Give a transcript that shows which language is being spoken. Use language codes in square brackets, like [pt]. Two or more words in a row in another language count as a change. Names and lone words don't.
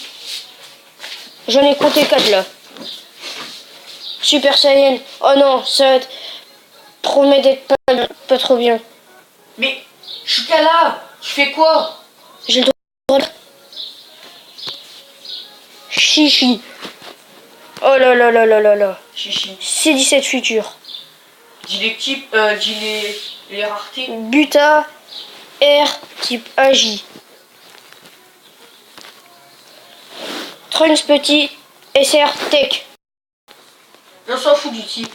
[fr] J'en ai compté 4 là. Super Saiyan. Oh non, ça promet d'être pas trop bien. Mais je suis qu'à là. Je fais quoi? J'ai le droit. Chichi. Oh là là là là là là. Chichi. C17 futur. Dis les types, dis les raretés. Buta R type AJ. Trunks petit SR Tech. On s'en fout du type.